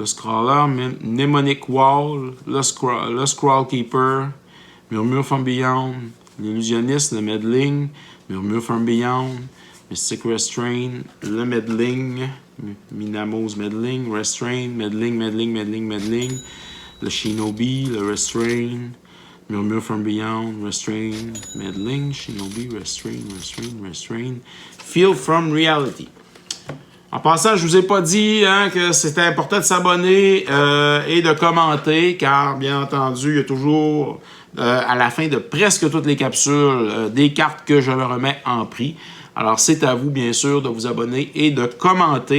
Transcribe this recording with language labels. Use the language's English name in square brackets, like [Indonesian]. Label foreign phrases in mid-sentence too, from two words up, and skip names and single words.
[French] Scrawler, Mnemonic Wall, le Scrollkeeper, Murmure from Beyond, l'Illusionniste, le Meddling, Murmure from Beyond, Mystic Restrain, le Meddling, Minamo's Meddling, Restrain, Meddling, le Shinobi, le Restrain, Murmure from Beyond, Restrain, Meddling, Shinobi, Restrain, Feel from Reality. En passant, je vous ai pas dit que c'était important de s'abonner et de commenter, car bien entendu, il y a toujours à la fin de presque toutes les capsules des cartes que je me remets en prix. Alors, c'est à vous, bien sûr, de vous abonner et de commenter.